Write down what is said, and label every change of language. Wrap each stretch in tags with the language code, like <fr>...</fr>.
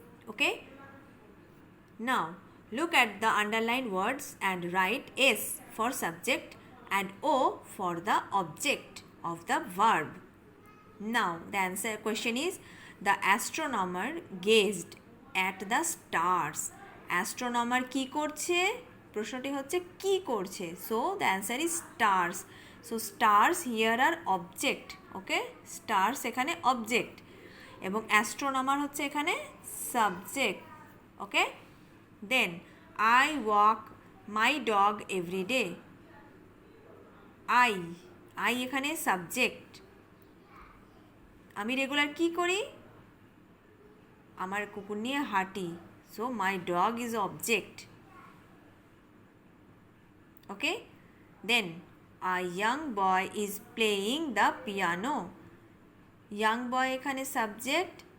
<en>Okay, now look at the underlined words and write S for subject and O for the object of the verb. Now the question is, the astronomer gazed at the stars.</en> <bn>Astronomer কি করছে, প্রশ্নটি হচ্ছে কি করছে,</bn> <en>so the answer is stars. So stars here are object, okay, stars এখানে object এবং astronomer হচ্ছে এখানে subject, okay. Then I walk my dog every day.</en> <bn>I এখানে সাবজেক্ট, আমি রেগুলার কি করি, আমার কুকুর নিয়ে হাঁটি,</bn> <en>So my dog is object, okay. Then a young boy is playing the piano,</en> <bn>young বয় এখানে সাবজেক্ট</bn>